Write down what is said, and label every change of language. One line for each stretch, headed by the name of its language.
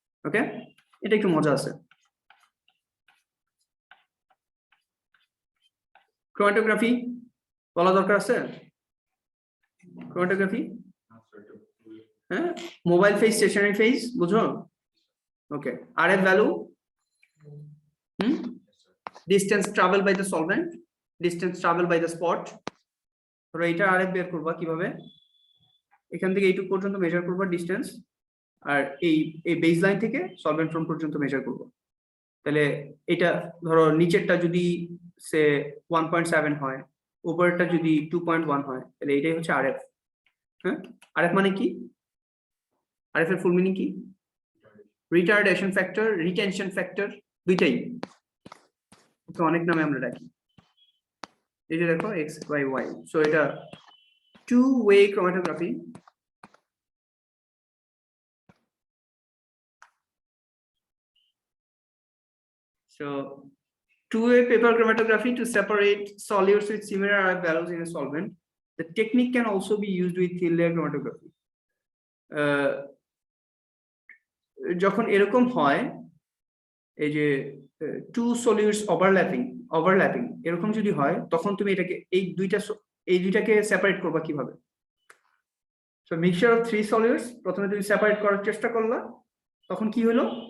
Bangla: Okay, এটা একটু মজা আছে। Chromatography বলা দরকার আছে? Chromatography হ্যাঁ, মোবাইল ফেজ, স্টেশনারি ফেজ বুঝো?
English: Okay, RF value, distance travel by the solvent, distance travel by the spot.
Bangla: ধরো এটা RF বের করবা কিভাবে? এখান থেকে এইটুকু পর্যন্ত মেজার করবা ডিসটেন্স, আর এই বেসলাইন থেকে সলভেন্ট ফ্রম পর্যন্ত মেজার করবো। তাহলে এটা ধরো নিচেরটা যদি সে 1.7 হয়, উপরেরটা যদি 2.1 হয়, তাহলে এটাই হচ্ছে RF। হ্যাঁ, RF মানে কি? RF এর ফুল মিনিং কি? রিটার্ডেশন ফ্যাক্টর, রিটেনশন ফ্যাক্টর, দুইটাই তো অনেক নামে আমরা ডাকি। এই যে দেখো x by y, সো এটা two-way chromatography.
English: So two-way paper chromatography to separate solutes with similar RF values in a solvent. The technique can also be used with thin layer chromatography.
Bangla: যখন এরকম হয়, এই যে
English: two solutes overlapping
Bangla: এরকম যদি হয়, তখন তুমি এটাকে এই দুইটাকে সেপারেট করবা কিভাবে?
English: So mixture of three solutes,
Bangla: প্রথমে তুমি সেপারেট করার চেষ্টা করলা, তখন কি হলো?